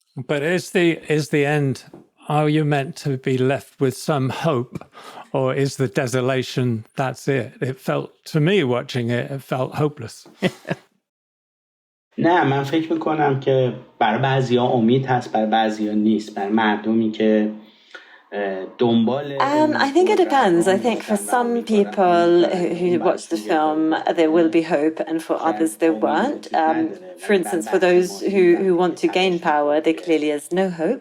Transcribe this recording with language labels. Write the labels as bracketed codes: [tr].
[en] But is the end, are you meant to be left with some hope, or is the desolation, that's it? It felt, to me watching it felt hopeless. [fa] نه، من فکر میکنم که برای بعضیا امید هست، برای بعضیا نیست. برای مردمی که [en] I think it depends. I think for some people who watch the film, there will be hope, and for others, there weren't. For instance, for those who want to gain power, there clearly is no hope.